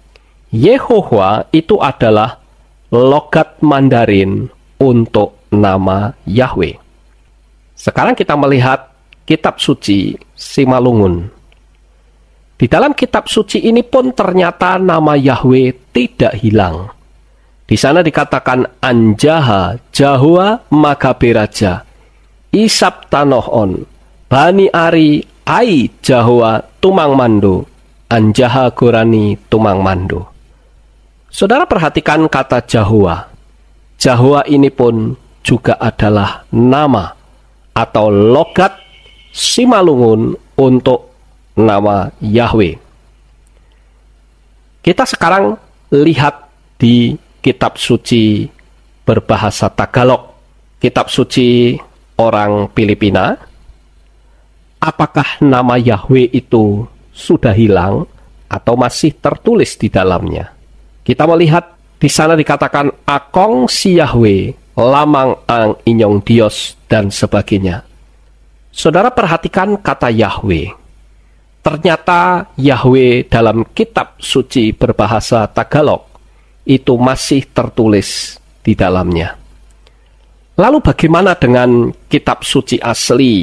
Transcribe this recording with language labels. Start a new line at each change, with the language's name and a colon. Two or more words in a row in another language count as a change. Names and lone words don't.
Indonesian: Yehowa itu adalah logat Mandarin untuk nama Yahweh. Sekarang kita melihat kitab suci Simalungun. Di dalam kitab suci ini pun ternyata nama Yahweh tidak hilang. Di sana dikatakan
Batak Simalungun: Anjaha Jahua Magaberaja Isap Tanohon Bani Ari Ai Jahua Tumang Mando Anjaha Gorani Tumang Mando.
Indonesian: Saudara perhatikan kata Jahua. Jahua ini pun juga adalah nama atau logat Simalungun untuk nama Yahweh. Kita sekarang lihat di kitab suci berbahasa Tagalog, kitab suci orang Filipina. Apakah nama Yahweh itu sudah hilang atau masih tertulis di dalamnya? Kita melihat di sana dikatakan
Filipino: Akong si Yahweh, lamang ang inyong Dios,
Indonesian: dan sebagainya. Saudara perhatikan kata Yahweh. Ternyata Yahweh dalam kitab suci berbahasa Tagalog itu masih tertulis di dalamnya. Lalu bagaimana dengan kitab suci asli?